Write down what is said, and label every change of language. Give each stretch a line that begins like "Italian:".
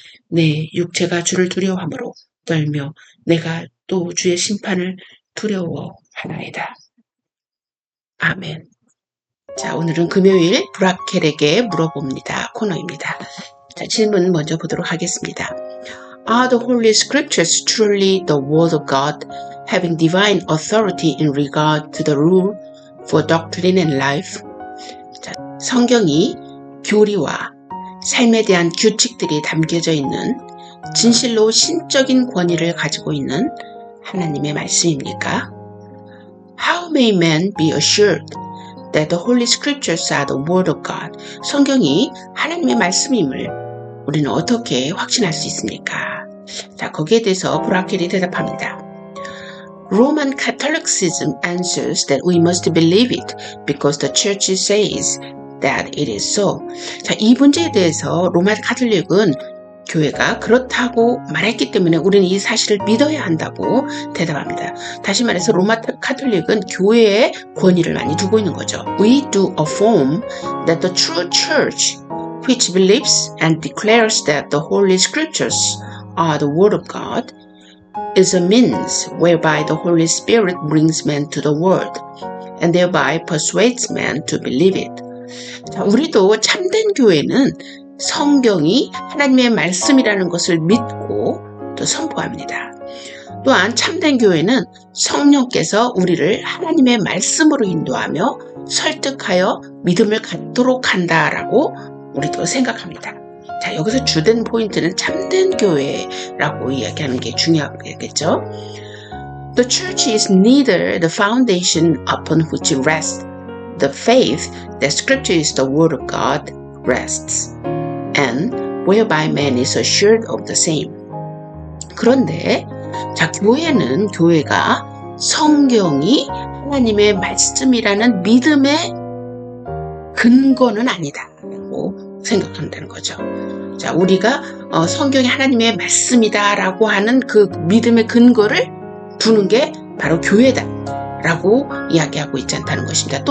Korean: 내 육체가 주를 두려워하므로 떨며 내가 또 주의 심판을 두려워하나이다. 아멘. 자, 오늘은 금요일 브라켈에게 물어봅니다. 코너입니다. 자, 질문 먼저 보도록 하겠습니다.
English: Are the Holy Scriptures truly the Word of God, having divine authority in regard to the rule for doctrine and life?
Korean: 자, 성경이 교리와 삶에 대한 규칙들이 담겨져 있는 진실로 신적인 권위를 가지고 있는 하나님의 말씀입니까?
English: How may man be assured that the Holy Scriptures are the Word of God?
Korean: 성경이 하나님의 말씀임을 우리는 어떻게 확신할 수 있습니까? 자, 거기에 대해서 브라켈이 대답합니다.
English: Roman Catholicism answers that we must believe it because the Church says that it is so.
Korean: 자, 이 문제에 대해서 로마 가톨릭은 교회가 그렇다고 말했기 때문에 우리는 이 사실을 믿어야 한다고 대답합니다. 다시 말해서 로마 가톨릭은 교회의 권위를 많이 두고 있는 거죠.
English: We do affirm that the true church, which believes and declares that the Holy Scriptures are the Word of God, is a means whereby the Holy Spirit brings man to the Word and thereby persuades man to believe it.
Korean: 자, 우리도 참된 교회는 성경이 하나님의 말씀이라는 것을 믿고 또 선포합니다. 또한 참된 교회는 성령께서 우리를 하나님의 말씀으로 인도하며 설득하여 믿음을 갖도록 한다라고 우리도 생각합니다. 자, 여기서 주된 포인트는 참된 교회라고 이야기하는 게 중요하겠죠.
English: The church is neither the foundation upon which rests the faith that Scripture is the Word of God rests, and whereby man is assured of the same.
Korean: 그런데 자, 교회가 성경이 하나님의 말씀이라는 믿음의 근거는 아니다라고 생각한다는 거죠. 자, 우리가 성경이 하나님의 말씀이다라고 하는 그 믿음의 근거를 두는 게 바로 교회다라고 이야기하고 있지 않다는 것입니다.